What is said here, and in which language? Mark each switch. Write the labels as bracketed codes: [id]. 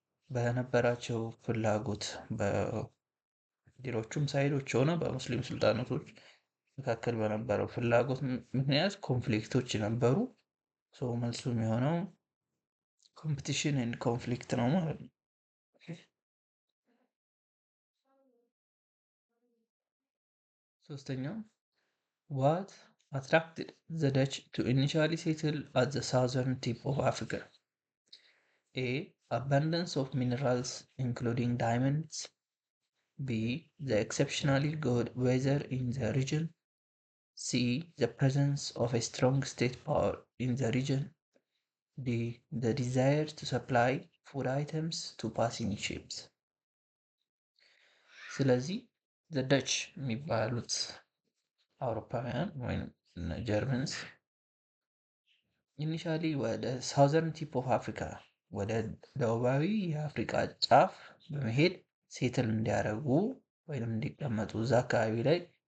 [am] በነበራቸው ፍላጎት፣ በሌሎቹም ሳይዶች ሆነ በሙስሊም ሱልጣኔቶች መካከል በነበረው ፍላጎት ምክንያት ኮንፍሊክቶች ነበሩ። ሶ መልሱ የሚሆነው [en] ኮምፒቲሽን ኤንድ ኮንፍሊክት [am] ነው ማለት ነው። ሶስተኛው [en] what attracted the Dutch to initially settle at the southern tip of Africa? A. Abundance of minerals, including diamonds. B. The exceptionally good weather in the region. C. The presence of a strong state power in the region. D. The desire to supply food items to passing ships. [am] ስለዚህ the Dutch የሚባሉት አውሮፓውያን ወይም ጀርመንስ ኢኒሻሊ ወደ [en] ሳውዘርን ቲፕ ኦፍ አፍሪካ [am] ወደ ደቡባዊ የአፍሪካ ጫፍ በመሄድ ሴትል እንዲያደርጉ ወይም እንዲቀመጡ እዛ አካባቢ ላይ